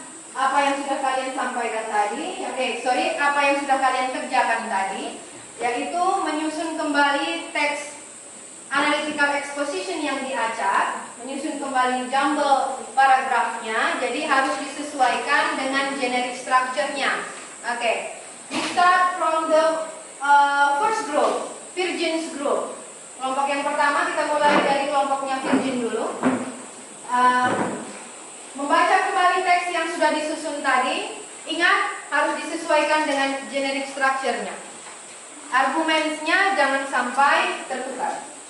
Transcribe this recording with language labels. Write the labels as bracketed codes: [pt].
[id] Apa yang sudah kalian sampaikan tadi, apa yang sudah kalian kerjakan tadi, yaitu menyusun kembali teks analytical exposition yang diacak, menyusun kembali jumble paragrafnya, jadi harus disesuaikan dengan generic structure-nya. [en] Oke, we start from the first group, Virgin's group. [id] Kelompok yang pertama kita mulai dari kelompoknya Virgin dulu. Membaca kembali teks yang sudah disusun tadi, ingat harus disesuaikan dengan generic structure-nya. Argumennya jangan sampai tertukar.